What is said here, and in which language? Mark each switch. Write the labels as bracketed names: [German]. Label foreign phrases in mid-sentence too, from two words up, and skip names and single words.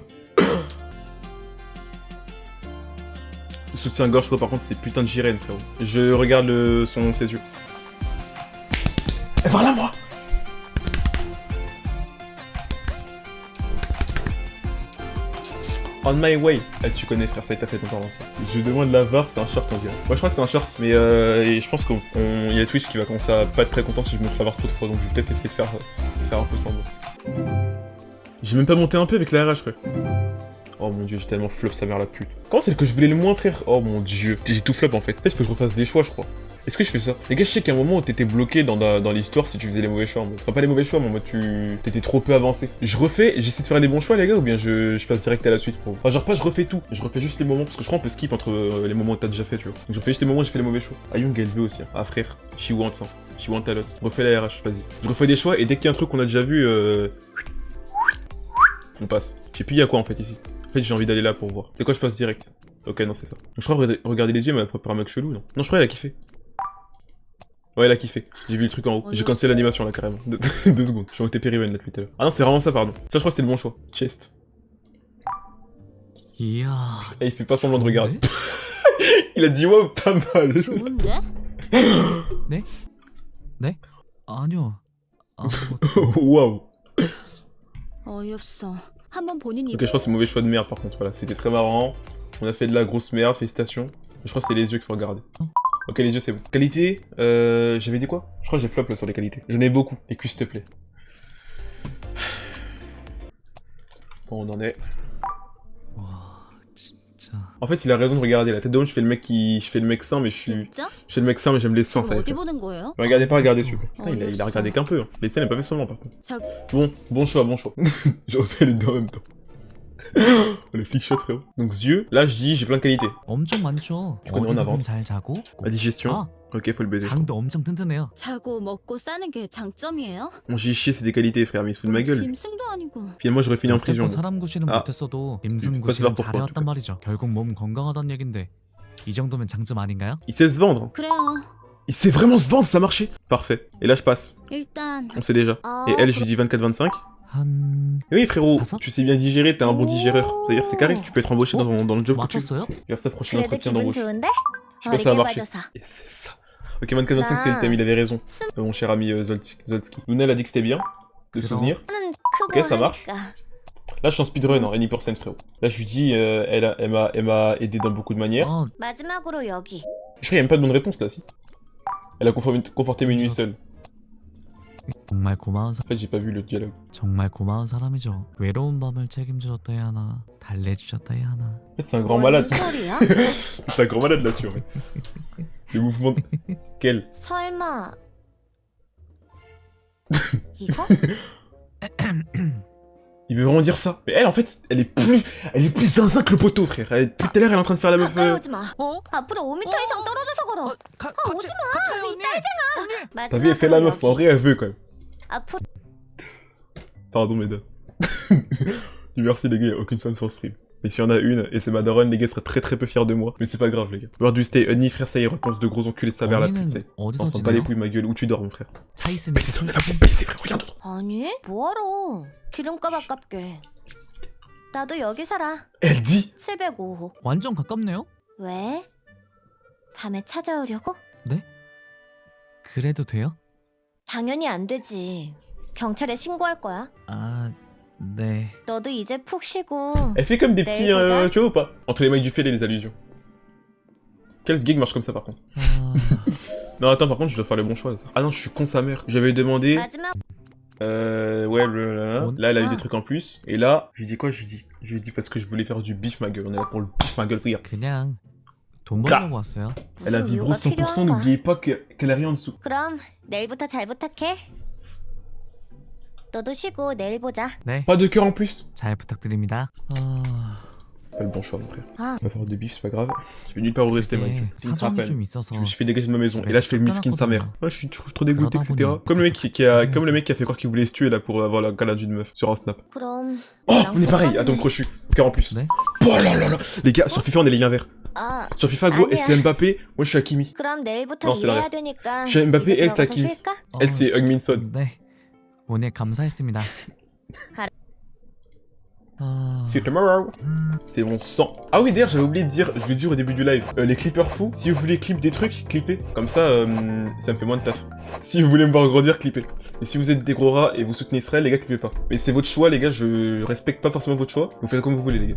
[French] Le soutien-gorge, par contre, c'est putain de Jirène, frérot. Je regarde ses yeux. Et voilà moi. [English] On my way. [French] Eh, tu connais, frère, ça a été fait ton intervention. Je demande la VAR, c'est un short, on dirait. Moi, je crois que c'est un short, mais et je pense qu'il y a Twitch qui va commencer à pas être très content si je montre la VAR trop de fois, donc je vais peut-être essayer de faire un peu semblant. J'ai même pas monté un peu avec la RH, frère. Oh mon dieu, j'ai tellement flop sa mère la pute. Comment c'est que je voulais le moins, frère? Oh mon dieu, j'ai tout flop en fait. Peut-être faut que je refasse des choix, je crois. Est-ce que je fais ça? Les gars, je sais qu'à un moment où t'étais bloqué dans l'histoire si tu faisais les mauvais choix en mode. Enfin, pas les mauvais choix, mais en mode t'étais trop peu avancé. Je refais, j'essaie de faire les bons choix, les gars, ou bien je passe direct à la suite pour. Enfin, genre pas je refais tout, je refais juste les moments, parce que je crois qu'on peut skip entre les moments où t'as déjà fait, tu vois. Donc je refais juste les moments où j'ai fait les mauvais choix. Ah, Young, elle veut aussi. Hein. Ah, frère, [English] she wants ça. She wants a lot. [French] Refais la RH, vas-y. Je refais des choix et dès qu'il y a un truc qu'on a déjà vu, on passe. Je sais plus il y a quoi en fait ici. En fait, j'ai envie d'aller là pour voir. C'est quoi, je passe direct? Ok, non, c'est ça. Donc, je crois regarder les yeux, mais elle a préparé un mec chelou, non? Non, je crois qu'elle a kiffé. Ouais, elle a kiffé. J'ai vu le truc en haut. J'ai cancellé l'animation là, carrément. 2 secondes. J'ai été périven là depuis tout à l'heure. Ah non, c'est vraiment ça, pardon. Ça, je crois que c'était le bon choix. Chest. [Korean] 이야. [French] Et il fait pas semblant de regarder. Il a dit waouh, pas mal. [Korean] 좋은데? 네? 네? 아니요. 아무것도. [French] Waouh. [Korean] 어이없어. 한번 본인 [French] Ok, [Korean] 입 [French] je crois que c'est mauvais choix de merde par contre. Voilà, c'était très marrant. On a fait de la grosse merde, félicitations. Je crois que c'est les yeux qu'il faut regarder. Ok, les yeux c'est bon. Qualité, j'avais dit quoi? Je crois que j'ai flop là sur les qualités. J'en ai beaucoup. Les cuisses, s'il te plaît. Bon, on en est. [Korean] 와, 진짜. [French] En fait, il a raison de regarder. La tête de haut, je fais le mec sain, mais je [Korean] 진짜? [French] fais le mec sain, mais j'aime les seins, ça. [Korean] 어디 보는 거예요? [French] Regardez pas, regardez s'il vous plaît. Putain, il a regardé qu'un peu. Hein. Les scènes, elle a pas fait seulement par contre. [Korean] 자, [French] Bon choix, bon choix. Je refais les deux en même temps. Le flic shot, frérot. Donc, yeux, là, je dis, j'ai plein de qualités. [Korean] 엄청 많죠. [French] Tu connais en avant. [Korean] 어디서든 잘 자고. [French] La digestion. [Korean] 아, [French] Ok, faut le baiser. je crois. [Korean] 장도 엄청 튼튼해요. 자고 먹고 싸는 게 장점이에요? [French] Bon, j'ai chié, c'est des qualités, frère, mais il se fout de ma gueule. [Korean] 짐승도 아니고. [French] Finalement, j'aurais fini en prison. [Korean] 여태껏 사람 구실은 아. 못했어도 [French] pourquoi [Korean] 짐승 구실은 [French] pourquoi, [Korean] 잘해왔단 말이죠. 결국 몸 건강하다는 얘긴데 이 정도면 장점 아닌가요? [French] Il sait se vendre. [Korean] 그래요. [French] Il sait vraiment se vendre, ça marchait. Parfait. Et là, je passe. [Korean] 일단 [French] On sait déjà. Et elle, je lui dis 24-25. [Korean] 한 [French] Oui, frérot, Passant. tu sais bien digérer, t'es un bon digéreur. C'est-à-dire, c'est carré, tu peux être embauché dans le job que tu veux. [Korean] 맞췄어요? [French] Regarde ça, prochain [Korean] 그래도 [French] entretien [Korean] 기분 [French] d'embauche. [Korean] 좋은데? [French] Je sais pas si ça va marcher. [Korean] 맞아서. [French] Et c'est ça. Ok, 24-25, c'est le thème, il avait raison. Mon cher ami Zolski. Luna, elle a dit que c'était bien. De [Korean] 그럼. [French] souvenir. [Korean] 나는 [French] Ok, [Korean] 크고 [French] ça marche. [Korean] 하니까. [French] Là, je suis en speedrun, en any%, frérot. Là, je lui dis, elle m'a aidé dans beaucoup de manières. [Korean] 어, 마지막으로 여기. [French] Je crois qu'il n'y a même pas de bonne réponse là, si. Elle a conforté mes nuits seules. [Korean] 정말 고마운 [French] En fait, j'ai pas vu le dialogue. [Korean] 정말 고마운 사람이죠. 외로운 밤을 책임져줬다 해야 하나, 달래주셨다 해야 하나. [French] En fait, c'est un grand malade. [Korean] 뭔 소리야? [French] C'est un grand malade là-dessus, en fait. Les mouvements. Quel [Korean] 설마 이거? [French] Il veut vraiment dire ça. Mais elle, en fait, elle est plus zinzin que le poteau, frère. Depuis tout à l'heure, elle est en train de faire la meuf. [Korean] 가까이 오지 마. 어? 앞으로 5m 이상 떨어져서 걸어. 같이 가요 언니. [French] T'as vu, elle fait la meuf. En vrai, elle veut quand même. [Korean] 앞으로 [French] Pardon, mesdames. Merci, les gars, y a aucune femme sur le stream. Et s'il y en a une, et c'est ma daronne, les gars seraient très peu fiers de moi. Mais c'est pas grave, les gars. Lors du stay Honey, frère, ça y est, repense de gros enculés de sa mère la pute, tu sais. [Korean] 어디서 [French] On s'en bat les [Korean] 지내요? [French] couilles, ma gueule. Où tu dors, mon frère? [Korean] 차 있으니까 [French] Mais on est là pour baiser, frère, regarde. [Korean] 아니 뭐하러 기름값 아깝게 나도 여기 살아 [French] Elle dit [Korean] 705호 완전 가깝네요? 왜? 밤에 찾아오려고? 그래도 돼요? 당연히 안 되지 경찰에 신고할 거야 아, 네. 너도 이제 푹 쉬고 [French] Elle fait comme des Des petits, cousins. tu vois ou pas? Entre les mecs du fait et les allusions. Quel gig marche comme ça par contre? [Korean] 아, [French] Non attends, par contre je dois faire le bon choix. Ça. Ah non, je suis con sa mère. J'avais demandé, [Korean] 마지막 [French] ouais, là elle a eu des trucs en plus. Et là, je lui dis quoi? Je lui dis parce que je voulais faire du bif ma gueule. On est là pour le bif ma gueule, frère. [Korean] 그냥 돈 벌려고 왔어요. [French] Elle a [Korean] 무슨 [French] vibro [Korean] 이유가 [French] 100%, [Korean] 필요한가 [French] n'oubliez pas qu'elle a rien en dessous. [Korean] 그럼 내일부터 잘 부탁해 너도 쉬고 내일 보자 네, [French] Pas de cœur en plus. [Korean] 잘 부탁드립니다. 아, [French] Pas le bon choix, mon frère. Ah. On va faire du bif, c'est pas grave. Je vais nulle part où rester, ma gueule. [Korean] 이게 [French] C'est une [Korean] 사정이 [French] rappel. [Korean] 좀 있어서 [French] Je me suis fait dégager de ma maison. Et là, je fais le miskin de sa mère. Ouais, je suis trop dégoûté, [Korean] 그러다 [French] etc. [Korean] 보니 [French] Comme le mec comme le mec qui a fait croire qu'il voulait se tuer là pour avoir la calade d'une meuf sur un snap. [Korean] 그럼 [French] Oh, [Korean] 나랑 [French] on est pareil. [Korean] 똑같네. [French] Attends, crochu. Cœur en plus. 네? Oh là là là. Les gars, sur FIFA, on est les liens verts. [Korean] 아 [French] Sur FIFA, gros, [Korean] 아니야. [French] c'est Mbappé. Moi, je suis Hakimi. [Korean] 그럼 내일부터 [French] Non, c'est [Korean] 일해야 [French] l'inverse. [Korean] 되니까 [French] Je suis Mbappé, [Korean] 이제 [French] elle, [Korean] 들어가서 [French] c'est Hakimi. [Korean] 쉴까? [French] Elle, c'est Hugminson. [Korean] 네. 오늘 감사했습니다. 아, [French] C'est tomorrow. C'est mon sang. Ah oui, d'ailleurs, j'avais oublié de dire, je l'ai dit au début du live, les clippers fous, si vous voulez clip des trucs, clippez. Comme ça, ça me fait moins de taf. Si vous voulez me voir grandir, clippez. Et si vous êtes des gros rats et vous soutenez Israël, les gars, clippez pas. Mais c'est votre choix, les gars, je respecte pas forcément votre choix. Vous faites comme vous voulez, les gars.